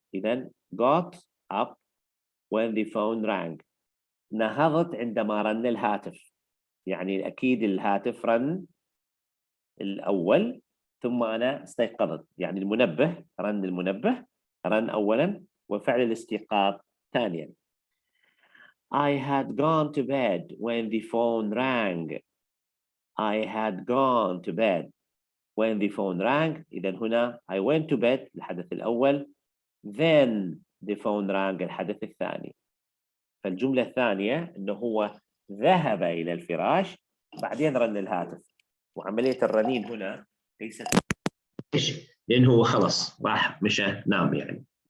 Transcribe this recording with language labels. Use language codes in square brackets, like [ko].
[en] إذن got up when the phone rang. [ar] نهضت عندما رن الهاتف، يعني أكيد الهاتف رن الأول ثم أنا استيقظت، يعني المنبه رن، المنبه رن أولاً وفعل الاستيقاظ ثانياً. [en] I had gone to bed when the phone rang. I had gone to bed when the phone rang. [ar] إذن هنا [en] I went to bed [ar] الحدث الأول، [en] then the phone rang [ar] الحدث الثاني. فالجملة الثانية إنه هو ذهب إلى الفراش بعدين رن الهاتف، وعملية الرنين هنا ليست لأنه هو خلص راح مشى نام يعني.